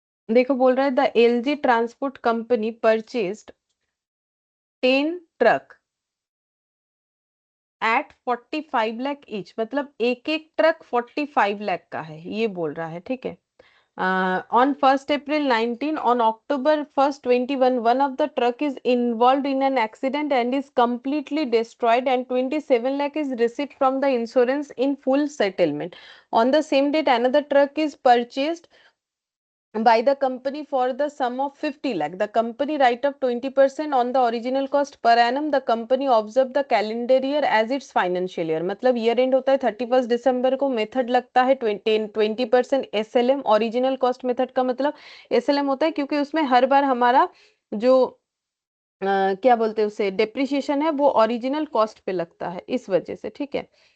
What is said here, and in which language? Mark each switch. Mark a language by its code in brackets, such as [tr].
[hi] देखो बोल रहा है [en] the LG transport company purchased 10 truck at 45 lakh each, [hi] मतलब एक एक ट्रक 45 लाख का है, ये बोल रहा है, ठीक है। [en] On 1st April 19, on October 1st 21, one of the truck is involved in an accident and is completely destroyed, and 27 lakh is received from the insurance in full settlement. On the same date, another truck is purchased by the company for the sum of 50 lakh. The company write off 20% on the original cost per annum. The company observe the calendar year as its financial year. [hi] मतलब year and होता है 31 दिसंबर को, method लगता है 20% SLM। Original cost method का मतलब SLM होता है क्योंकि उसमें हर बार हमारा जो क्या बोलते हैं उसे, डेप्रिसिएशन है वो ओरिजिनल कॉस्ट पे लगता है, इस वजह से, ठीक है।